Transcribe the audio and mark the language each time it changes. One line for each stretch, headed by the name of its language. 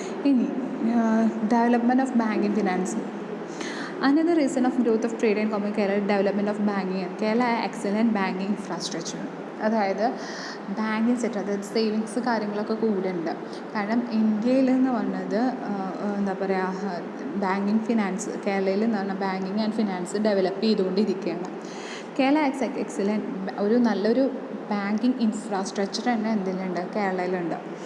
Malayalam: ഇനി development of banking financing.
English: Another reason of growth of trade and commerce Kerala development of banking. Kerala excellent banking infrastructure.
Malayalam: അതായത് banking sector, അതായത് savings കാര്യങ്ങളൊക്കെ കൂടുന്നുണ്ട്. കാരണം ഇന്ത്യയിൽ എന്ന് പറഞ്ഞത് എന്താ പറയുക, ബാങ്കിങ് ഫിനാൻസ് കേരളയിൽ എന്ന് പറഞ്ഞാൽ ബാങ്കിങ് ആൻഡ് ഫിനാൻസ് ഡെവലപ്പ് ചെയ്തുകൊണ്ടിരിക്കുകയാണ്. കേരള എക്സലൻറ്റ് ഒരു നല്ലൊരു ബാങ്കിങ് ഇൻഫ്രാസ്ട്രക്ചർ തന്നെ എന്തിലുണ്ട്, കേരളയിലുണ്ട്.